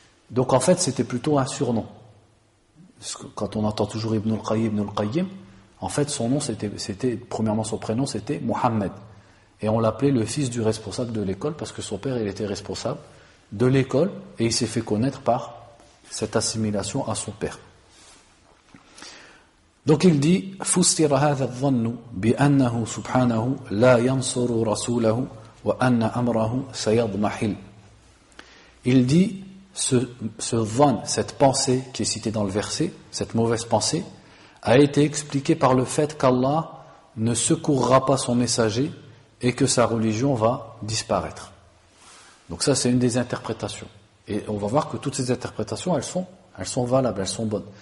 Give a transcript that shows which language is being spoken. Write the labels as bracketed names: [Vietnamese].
[French] Donc en fait, c'était plutôt un surnom. Quand on entend toujours Ibn al-Qayyim, en fait son nom c'était premièrement son prénom c'était Mohammed. Et on l'appelait le fils du responsable de l'école parce que son père il était responsable de l'école et il s'est fait connaître par cette assimilation à son père. Donc il dit [Arabic] فُسِّرَ هَذَا الظَّنُّ بِأَنَّهُ سُبْحَانَهُ لَا يَنْصُرُ رَسُولَهُ وَأَنَّ أَمْرَهُ سَيَضْمَحِلُ. [French] Il dit ce van, cette pensée qui est citée dans le verset, cette mauvaise pensée, a été expliquée par le fait qu'Allah ne secourra pas son messager et que sa religion va disparaître. Donc ça c'est une des interprétations. Et on va voir que toutes ces interprétations, elles sont valables, elles sont bonnes.